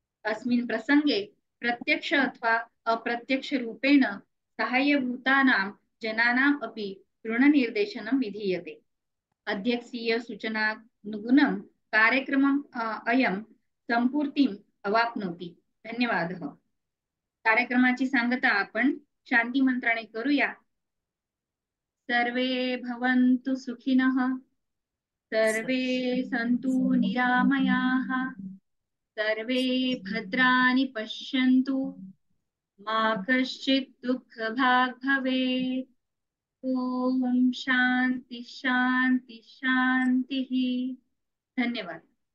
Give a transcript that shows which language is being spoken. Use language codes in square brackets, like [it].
[sa] अस्मिन् प्रसंगे प्रत्यक्ष अथवा अप्रत्यक्ष रूपेण साहाय्यभूतानां जनानाम् अपि ऋणनिर्देशनं विधीयते. अध्यक्षीय सूचनानुगुणं कार्यक्रमम् अयं संपूर्तिम् अवाप्नोति. धन्यवादः. [mr] कार्यक्रमाची सांगता आपण शांती मंत्राने करूया. [sa] सर्वे भवन्तु सुखिनः, सर्वे सन्तु निरामयाः, सर्वे भद्राणि पश्यन्तु, मा कश्चित् दुःखभाग् भवेत्. ओम शांति शांति शांति. धन्यवाद.